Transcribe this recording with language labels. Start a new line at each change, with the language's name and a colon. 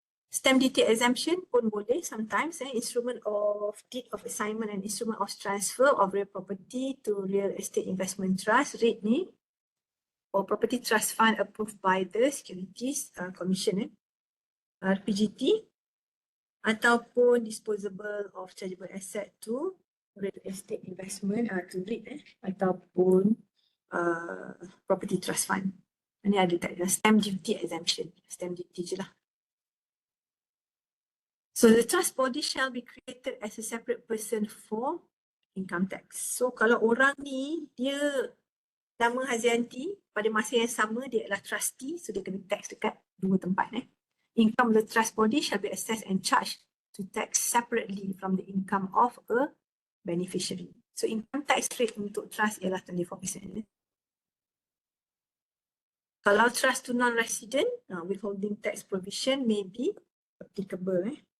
English: Stamp duty exemption
Malay: pun boleh
English: sometimes. Instrument of deed of assignment and instrument of transfer of real property to real estate investment trust, REIT ni, or property trust fund approved by the Securities Commission, RPGT,
Malay: ataupun
English: disposable of chargeable asset to real estate investment to REIT ataupun property trust fund.
Malay: Ini ada stamp duty exemption, stamp duty je lah.
English: So the trust body shall be created as a separate person for income tax.
Malay: So kalau orang ni dia nama Hazianti pada masa yang sama dia adalah trustee, so dia kena tax dekat dua tempat.
English: Income of the trust body shall be assessed and charged to tax separately from the income of a beneficiary.
Malay: So income tax rate untuk trust ialah 24%. Kalau
English: trust to non-resident, withholding tax provision may be applicable.